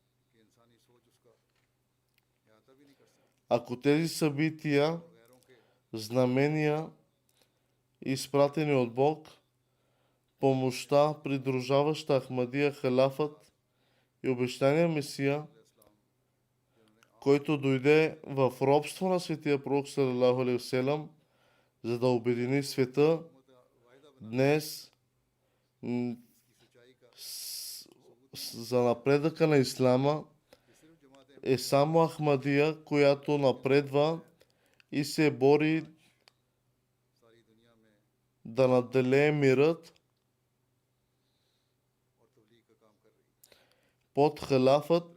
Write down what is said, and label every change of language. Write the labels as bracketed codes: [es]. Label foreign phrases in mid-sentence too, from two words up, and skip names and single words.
[bg] Ако тези събития, знамения, изпратени от Бог, помощта, придружаваща Ахмадия, халафът и обещания Месия, който дойде в робство на светия пророк [ar] صلى الله عليه وسلم, [bg] за да обедини света, днес за напредъка на ислама е само Ахмадия, която напредва и се бори да надделее мирът под халафът.